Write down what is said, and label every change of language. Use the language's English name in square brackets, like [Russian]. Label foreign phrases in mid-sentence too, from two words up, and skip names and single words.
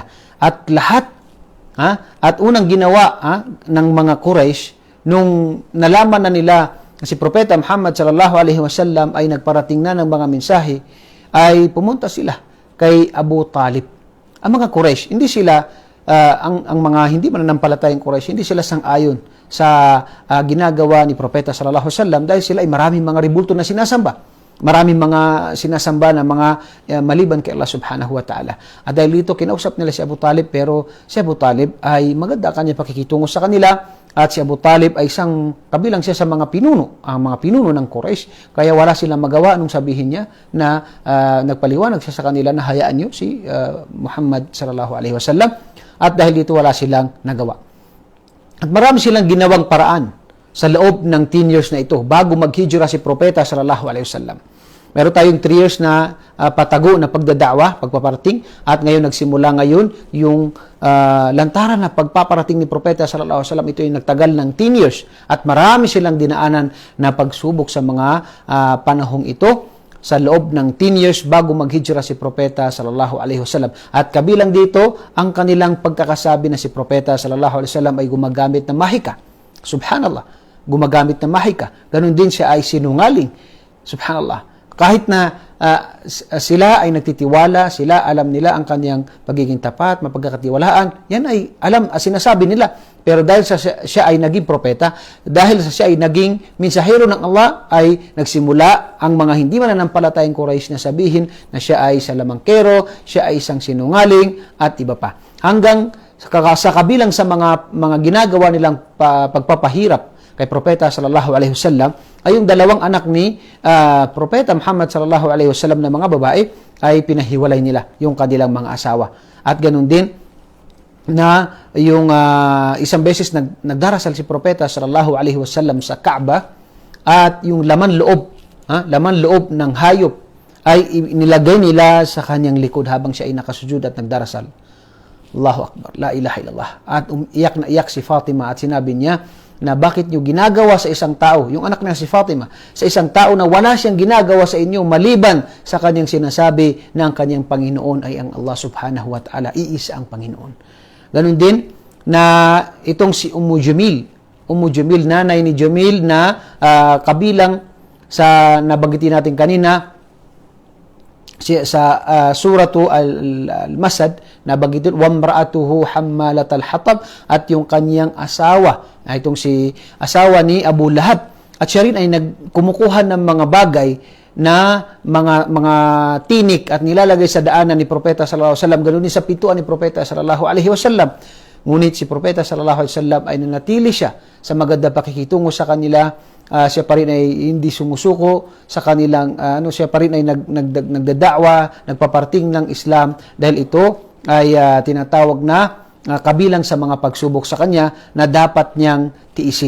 [Filipino] At lahat at unang ginawa ng mga Quraysh nung nalaman na nila na si Propeta Muhammad [Arabic] صلى الله عليه وسلم [Filipino] ay nagparating na ng mga mensahe, ay pumunta sila kay Abu Talib. Ang mga Quraysh, hindi sila ang mga hindi mananampalatayang Quraysh, hindi sila sang-ayon sa ginagawa ni Propeta [Arabic] صلى الله عليه وسلم, [Filipino] dahil sila ay maraming mga ribulto na sinasamba. Maraming mga sinasamba na mga maliban kay Allah [Arabic] سبحانه وتعالى. [Filipino] At dahil dito, kinausap nila si Abu Talib, pero si Abu Talib ay maganda kanya pakikitungo sa kanila, at si Abu Talib ay kabilang siya sa mga pinuno, ang mga pinuno ng Quraysh, kaya wala silang magawa nung sabihin niya na nagpaliwanag siya sa kanila na hayaan niyo si Muhammad [Arabic] صلى الله عليه وسلم, [Filipino] at dahil dito wala silang nagawa. At marami silang ginawang paraan sa loob ng 10 years na ito bago maghijra si Propeta [Arabic] صلى الله عليه وسلم. [Filipino] Meron tayong 3 years na patago na pagdada'wa, pagpaparating, at ngayon nagsimula ngayon yung lantaran na pagpaparating ni Propeta [Arabic] صلى الله عليه وسلم. [Filipino] Ito yung nagtagal ng 10 years, at marami silang dinaanan na pagsubok sa mga panahong ito sa loob ng 10 years bago maghijra si Propeta [Arabic] صلى الله عليه وسلم. [Filipino] At kabilang dito ang kanilang pagkakasabi na si Propeta [Arabic] صلى الله عليه وسلم [Filipino] ay gumagamit ng mahika. Subhanallah, gumagamit ng mahika. Ganon din siya ay sinungaling. Subhanallah. Kahit na sila ay nagtitiwala, sila alam nila ang kanyang pagiging tapat, mapagkakatiwalaan, yan ay sinasabi nila. Pero dahil siya ay naging propeta, dahil siya ay naging mensahero ng Allah, ay nagsimula ang mga hindi mananampalatayang Quraysh na sabihin na siya ay salamangkero, siya ay isang sinungaling, at iba pa. Hanggang sa kabilang sa mga ginagawa nilang pagpapahirap kay Propeta [Arabic] صلى الله عليه وسلم, [Filipino] ay yung dalawang anak ni Propeta Muhammad [Arabic] صلى الله عليه وسلم [Filipino] na mga babae ay pinahiwalay nila yung kanilang mga asawa. At ganun din na yung isang beses nagdarasal si Propeta [Arabic] صلى الله عليه وسلم [Filipino] sa Kaaba, at yung laman loob ng hayop ay nilagay nila sa kanyang likod habang siya ay nakasujud at nagdarasal. [Arabic] الله أكبر، لا إله إلا الله. [Filipino] At iyak na iyak si Fatima, at sinabi niya na bakit nyo ginagawa sa isang tao, yung anak niya si Fatima, sa isang tao na wala siyang ginagawa sa inyo maliban sa kanyang sinasabi na ang kanyang Panginoon ay ang Allah [Arabic] سبحانه وتعالى, [Filipino] iisa ang Panginoon. Ganun din na itong si Ummu Jamil, nanay ni Jamil na kabilang sa nabanggitin natin kanina sa suratu al-Masad, nabanggitin [Arabic] وامرأته حمالة الحطب, [Filipino] at yung kanyang asawa, itong si asawa ni Abu Lahab, at siya rin ay kumukuha ng mga bagay na mga tinik at nilalagay sa daanan ni Propeta [Arabic] صلى الله عليه وسلم, [Filipino] ganoon din sa pituan ni Propeta [Arabic] صلى الله عليه وسلم. [Filipino] Ngunit si Propeta [Arabic] صلى الله عليه وسلم [Filipino] ay nanatili siya sa maganda pakikitungo sa kanila. Siya pa rin ay hindi sumusuko sa kanilang siya pa rin ay nagdada'wa, nagpaparting ng Islam, dahil ito ay tinatawag na kabilang sa mga pagsubok sa kanya na dapat niyang tiisin.